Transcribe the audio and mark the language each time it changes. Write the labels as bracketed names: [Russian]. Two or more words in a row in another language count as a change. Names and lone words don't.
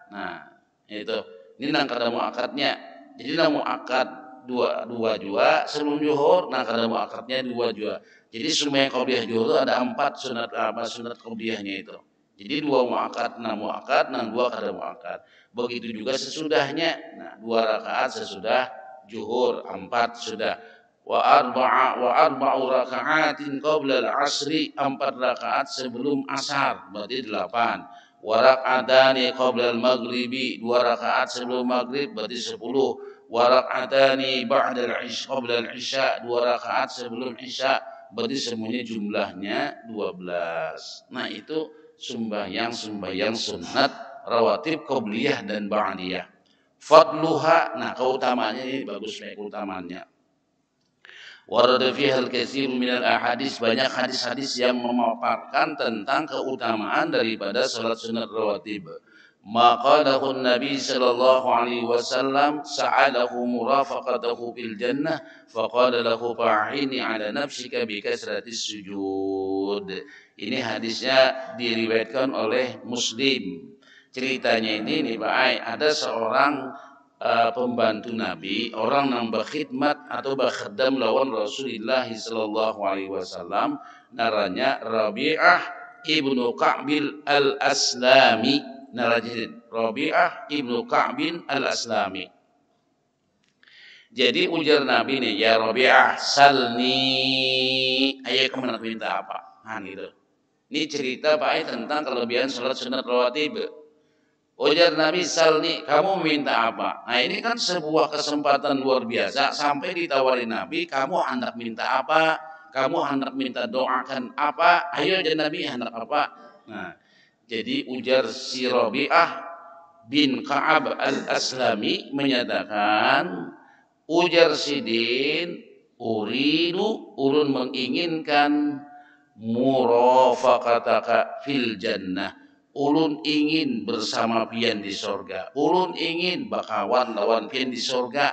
[Banjar] Nah, Itu ini nang kada muakadnya. Jadi nang muakad dua jua sebelum zuhur, nang kada muakadnya 2 jua. [Indonesian] Jadi sembahyang qabliyah zuhur itu ada 4 sunat qabliyahnya itu. [Banjar] Jadi 2 muakad, nang 2 kada muakad. [Indonesian] Begitu juga sesudahnya. Nah, 2 rakaat sesudah zuhur, 4 sudah. [Arabic] وأربع ركعات قبل العصر, [Indonesian] 4 rakaat sebelum asar, berarti 8. [Arabic] وركعتان قبل المغرب, 2 rakaat sebelum maghrib, berarti 10. وركعتان بعد العشاء قبل العشاء, 2 rakaat sebelum isya, berarti semuanya jumlahnya 12. [Indonesian] Nah, itu sembahyang sunat rawatib qabliyah dan ba'diyah. Fadluha, nah keutamaannya ini bagus nih keutamaannya. [Arabic] وورد فيها الكثير من الأحاديث, [Indonesian] banyak hadis-hadis yang memaparkan tentang keutamaan daripada salat sunat rawatib. [Arabic] ماكا داهن النبي صلى الله عليه وسلم سأله مرافقته في الجنة فقال له فأعني على نفسك بكثرة السجود. [Indonesian] Ini hadisnya diriwayatkan oleh Muslim. [Banjar] Ceritanya ini nih Pak Ai, ada seorang pembantu Nabi, orang yang berkhidmat atau berkhidam lawan Rasulullah [Arabic] صلى الله عليه وسلم, [Banjar] naranya Rabi'ah ibnu Ka'bil al-Aslami. [Indonesian] Rabi'ah ibnu Ka'bin al-Aslami. [Banjar] Jadi ujar Nabi nih, [Arabic] يا ربيعة سلني, [Banjar] ayo kamu nak minta apa? [Indonesian] Nah gitu. Ini cerita Pak tentang kelebihan salat sunat rawatib. [Banjar] Ujar Nabi salni, kamu minta apa? [Indonesian] Nah ini kan sebuah kesempatan luar biasa, sampai ditawari Nabi, kamu hendak minta apa? Kamu hendak minta doakan apa? Ayo aja Nabi hendak apa? [Banjar] Nah, jadi ujar si Rabi'ah bin Ka'ab al-Aslami menyatakan, ujar sidin uridu, ulun menginginkan [Arabic] مرافقتك في الجنة, [Banjar] ulun ingin bersama pian di sorga, ulun ingin bakawan lawan pian di sorga.